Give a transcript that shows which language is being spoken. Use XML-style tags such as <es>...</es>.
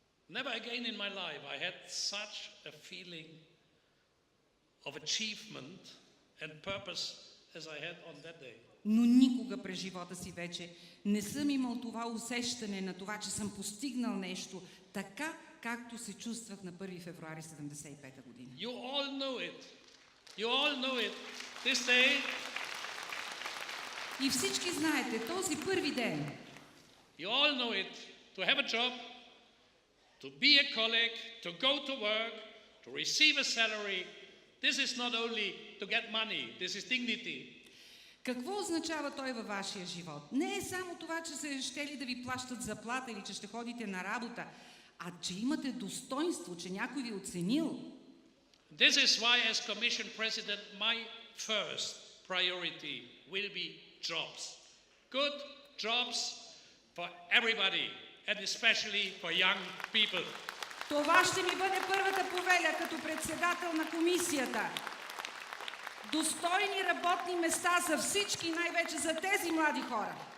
<en>Never again in my life I had such a feeling of achievement and purpose as I had on that day.</en> <bg>Но никога през живота си вече не съм имал това усещане на това, че съм постигнал нещо, така както се чувствах на 1 февруари 1975 година.</bg> <en>You all know it. You all know it. This day.</en> <bg>И всички знаете, този първи ден.</bg> <en>You all know it. To have a job, to be a colleague, to go to work, to receive a salary. This is not only to get money. This is dignity.</en> <bg>Какво означава той във вашия живот? Не е само това, че се щели да ви плащат заплата или че ще ходите на работа, а че имате достоинство, че някой ви оценил.</bg> <en>This is why, as Commission President, my first priority will be jobs. Good jobs for everybody, and especially for young people.</en> <bg>Това ще ми бъде първата повеля като председател на комисията. Достойни работни места за всички, най-вече за тези млади хора.</bg>